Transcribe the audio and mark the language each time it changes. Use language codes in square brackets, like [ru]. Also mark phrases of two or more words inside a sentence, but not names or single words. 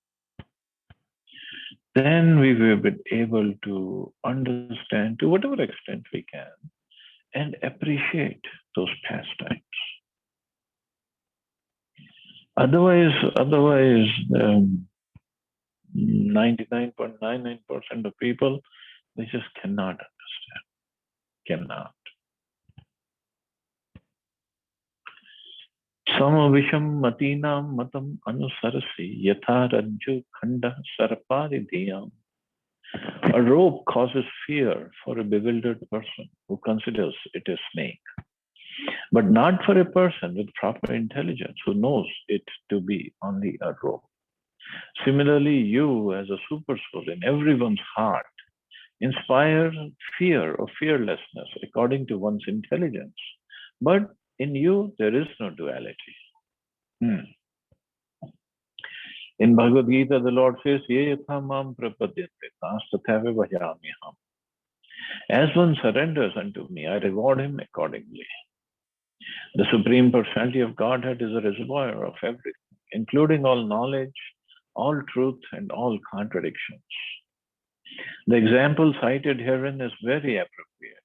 [en] Then we will be able to understand to whatever extent we can and appreciate those pastimes. Otherwise, 99.99% of people, they just cannot understand. Cannot. [sa] समाविषं मतीनां मतम् अनुसरसि यथा रज्जु खण्ड सर्पादिधियाम्. [en] A rope causes fear for a bewildered person who considers it a snake, but not for a person with proper intelligence who knows it to be only a rope. Similarly, you as a super soul in everyone's heart inspire fear or fearlessness according to one's intelligence. But in you, there is no duality. In Bhagavad Gita, the Lord says, [sa] ये यथा मां प्रपद्यन्ते तांस्तथैव भजाम्यहम्. [en] As one surrenders unto me, I reward him accordingly. The Supreme Personality of Godhead is a reservoir of everything, including all knowledge, all truth, and all contradictions. The example cited herein is very appropriate.